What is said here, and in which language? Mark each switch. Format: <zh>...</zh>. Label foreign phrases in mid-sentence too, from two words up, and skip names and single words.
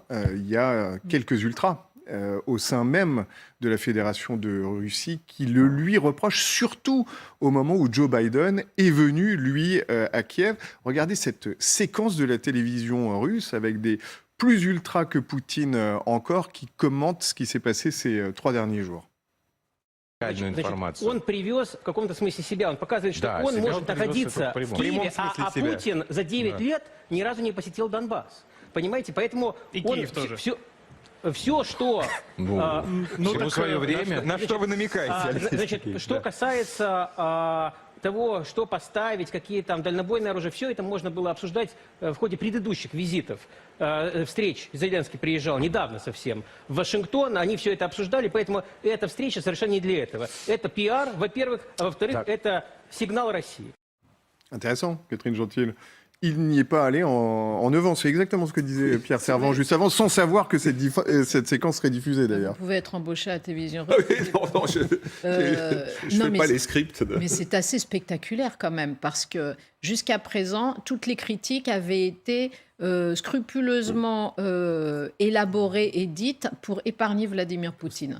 <fr>Il y a quelques ultras au sein même de la Fédération de Russie qui le lui reprochent, surtout au moment où Joe Biden est venu, lui, à Kiev. Regardez cette séquence de la télévision russe avec des plus ultras que Poutine encore qui commentent ce qui s'est passé ces 3 derniers jours.</fr> <ru>Он привез в каком-то смысле себя. Он показывает, что он может находиться в Киеве, а Путин за 9 лет ни разу не посетил Донбасс. Понимаете? Поэтому он все, что... в свое время. На что вы намекаете? Значит, что касается того, что поставить, какие там дальнобойные оружия, все это можно было обсуждать в ходе предыдущих визитов, встреч. Зеленский приезжал недавно совсем в Вашингтон, они все это обсуждали, поэтому эта встреча совершенно не для этого. Это пиар, во-первых, а во-вторых, это сигнал России.</ru> <fr>Intéressant, Catherine Gentil. Il n'y est pas allé en neuf ans. C'est exactement ce que disait Pierre Servan juste avant, sans savoir que cette séquence serait diffusée d'ailleurs. Vous pouvez être embauché à la télévision. Non, je ne fais pas les scripts. Mais c'est assez spectaculaire quand même, parce que jusqu'à présent, toutes les critiques avaient été scrupuleusement élaborées et dites pour épargner Vladimir Poutine.</fr>